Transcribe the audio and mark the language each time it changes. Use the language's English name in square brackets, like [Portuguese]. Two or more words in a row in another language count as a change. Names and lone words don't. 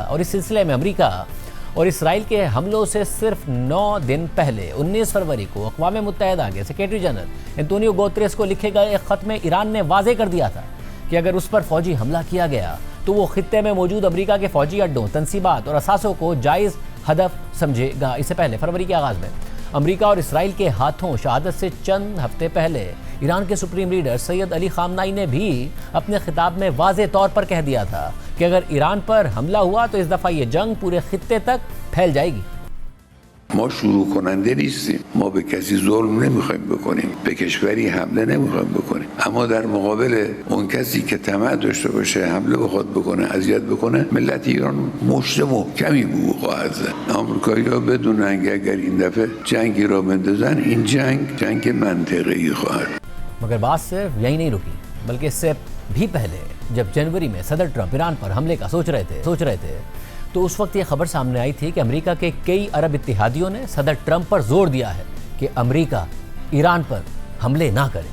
[Urdu] اور اس سلسلے میں امریکہ اور اسرائیل کے حملوں سے صرف 9 دن پہلے 19 فروری کو اقوام متحدہ کے [English] Secretary General [Urdu] انتونیو گوتریس کو لکھے گئے ایک خط میں ایران نے واضح کر دیا تھا کہ اگر اس پر فوجی حملہ کیا گیا تو وہ خطے میں موجود امریکہ کے فوجی اڈوں، تنصیبات اور اثاثوں کو جائز ہدف سمجھے گا. اس سے پہلے فروری کے آغاز میں امریکہ اور اسرائیل کے ہاتھوں شہادت سے چند ہفتے پہلے ایران کے [English] Supreme Leader [Urdu] سید علی خامنہ ای نے بھی اپنے خطاب میں واضح طور پر کہہ دیا تھا کہ اگر ایران پر حملہ ہوا تو اس دفعہ یہ جنگ پورے خطے تک پھیل جائے گی. [Persian] ما شروع کننده نیستیم، ما به کسی ظلم نمیخوایم بکنیم، به کشوری حمله نمیخوایم بکنیم، اما در مقابل اون کسی که طمع داشته باشه حمله بخواد بکنه، اذیت بکنه، ملت ایران مشت محکمی به او خواهد زد. آمریکایی‌ها بدونن که اگر این دفعه جنگی را بندازن این جنگ منطقه‌ای خواهد. [Urdu] مگر بات صرف یہی نہیں رکی، بلکہ اس سے بھی پہلے جب جنوری میں صدر ٹرمپ ایران پر حملے کا سوچ رہے تھے تو اس وقت یہ خبر سامنے آئی تھی کہ امریکہ کے کئی عرب اتحادیوں نے صدر ٹرمپ پر زور دیا ہے کہ امریکہ ایران پر حملے نہ کرے.